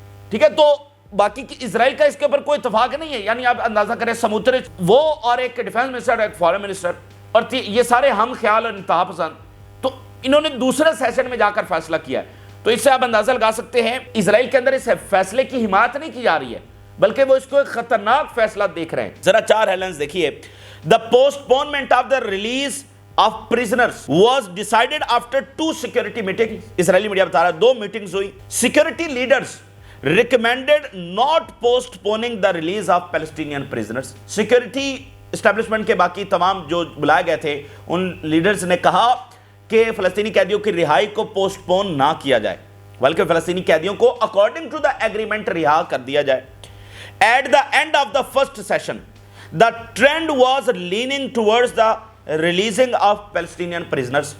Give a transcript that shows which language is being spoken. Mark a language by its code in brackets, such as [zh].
[ur] ٹھیک ہے۔ تو باقی کی اسرائیل کا اس کے اوپر کوئی اتفاق نہیں ہے، یعنی آپ اندازہ کریں سموترچ وہ اور ایک ڈیفینس منسٹر اور ایک فارن منسٹر اور یہ سارے ہم خیال اور انتہا پسند، تو انہوں نے دوسرے سیشن میں جا کر فیصلہ کیا ہے۔ تو اس سے آپ اندازہ لگا سکتے ہیں اسرائیل کے اندر اس فیصلے کی حمایت نہیں کی جا رہی ہے، بلکہ وہ اس کو ایک خطرناک فیصلہ دیکھ رہے ہیں۔ ذرا 4 ہیڈلائنز دیکھیے۔ The postponement of the release of prisoners was decided after 2 security meetings. [en] اسرائیلی میڈیا بتا رہا ہے 2 میٹنگز ہوئی۔ Security leaders recommended not postponing the release of Palestinian prisoners. [ur] Security establishment کے باقی تمام جو بلائے گئے تھے ان لیڈرز نے کہا کہ فلسطینی قیدیوں کی رہائی کو پوسٹ پون نہ کیا جائے، بلکہ فلسطینی قیدیوں کو اکارڈنگ ٹو دا ایگریمنٹ رہا کر دیا جائے۔ At the end of the first session, the trend was leaning towards the releasing of Palestinian prisoners.